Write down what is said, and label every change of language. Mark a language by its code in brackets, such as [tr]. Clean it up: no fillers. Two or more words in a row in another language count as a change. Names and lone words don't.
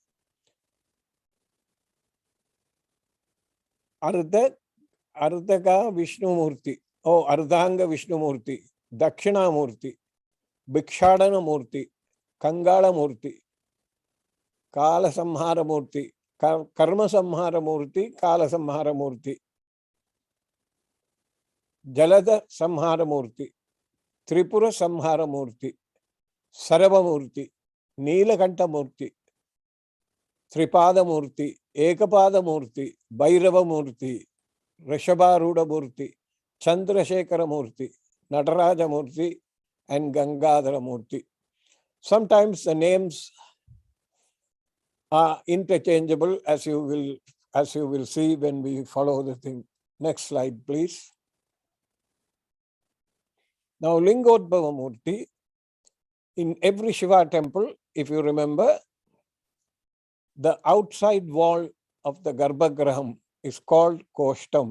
[en] Ardhaka Vishnu Murthy, Ardhanga Vishnu Murthy, Dakshina Murthy, Bhikshadana Murthy, Kangala Murthy, Kala Samhara Murthy, Karma Samhara Murthy, Kala Samhara Murthy, Jalada Samhara Murthy, Tripura Samhara Murthy, Sarava Murthy, Neelakanta Murthy, Tripada Murthy, Ekapatha Murthy, Bhairava Murthy, Rishabharuda Murthy, Chandrasekhara Murthy, Nataraja Murthy, and Gangadhara Murthy. Sometimes the names are interchangeable, as you will see when we follow the thing. Next slide, please. Now, Lingotpava Murthy, in every Shiva temple, if you remember, the outside wall of the Garbhagraham is called Koshtam.